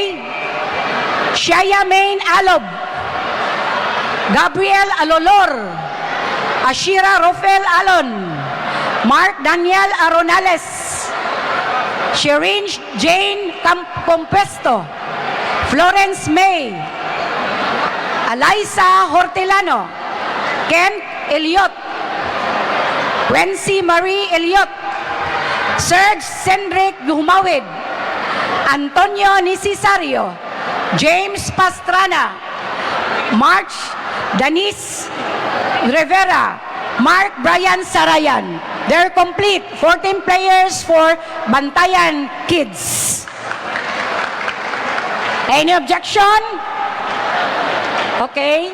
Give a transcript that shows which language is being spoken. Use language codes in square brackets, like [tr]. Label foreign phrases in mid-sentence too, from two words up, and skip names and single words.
[en] Shaya Main Alob, Gabriel Alolor, Ashira Rofel Alon, Mark Daniel Aronales, Sherin Jane Compesto, Florence May, Eliza Hortelano, Kent Eliot, Wency Marie Eliot, Serge Cendric Humawid, Antonio Nicisario, James Pastrana, March Danis Rivera, Mark Brian Sarayan. They're complete. 14 players for Bantayan Kids. Any objection? Okay.